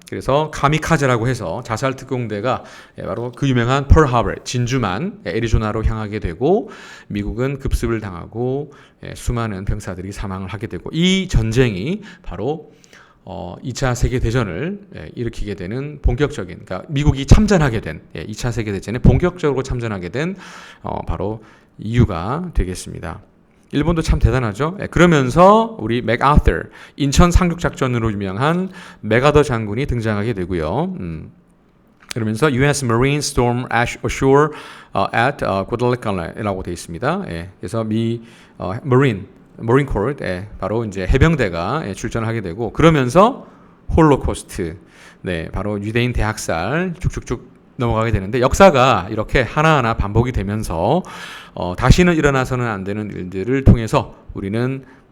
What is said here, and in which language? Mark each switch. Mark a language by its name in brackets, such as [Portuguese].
[Korean] 그래서 카미카제라고 해서 자살 특공대가 바로 그 유명한 펄하버 진주만 애리조나로 향하게 되고 미국은 급습을 당하고 수많은 병사들이 사망을 하게 되고 이 전쟁이 바로 2차 세계대전을 일으키게 되는 본격적인, 그러니까 미국이 참전하게 된 2차 세계대전에 본격적으로 참전하게 된 바로 이유가 되겠습니다. 일본도 참 대단하죠. 그러면서 우리 맥아터, 인천 상륙작전으로 유명한 맥아더 장군이 등장하게 되고요. 그러면서 U.S. [English] Marine storm ashore at Guadalcana라고 [Korean] 되어 있습니다. 그래서 Marine Corps, 바로 이제 해병대가 출전을 하게 되고 그러면서 홀로코스트, 바로 유대인 대학살 쭉쭉쭉 넘어가게 되는데 역사가 이렇게 하나하나 반복이 되면서 다시는 일어나서는 안 되는 일들을 통해서 우리는